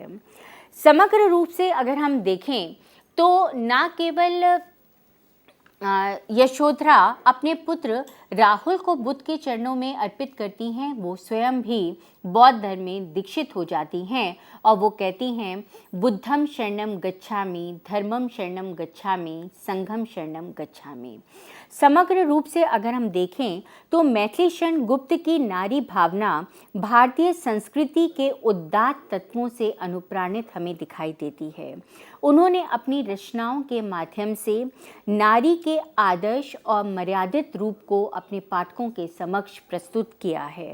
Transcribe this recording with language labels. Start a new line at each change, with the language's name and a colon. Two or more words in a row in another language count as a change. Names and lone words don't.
Hindi: समग्र रूप से अगर हम देखें तो न केवल यशोधरा अपने पुत्र राहुल को बुद्ध के चरणों में अर्पित करती हैं, वो स्वयं भी बौद्ध धर्म में दीक्षित हो जाती हैं और वो कहती हैं,
Sanskrit: बुद्धम शरणम गच्छामि, धर्मम शरणम गच्छामि, संघम शरणम गच्छामि।
Hindi: समग्र रूप से अगर हम देखें तो मैथिली शरण गुप्त की नारी भावना भारतीय संस्कृति के उदात्त तत्वों से अनुप्राणित हमें दिखाई देती है। उन्होंने अपनी रचनाओं के माध्यम से नारी के आदर्श और मर्यादित रूप को अपने पाठकों के समक्ष प्रस्तुत किया है।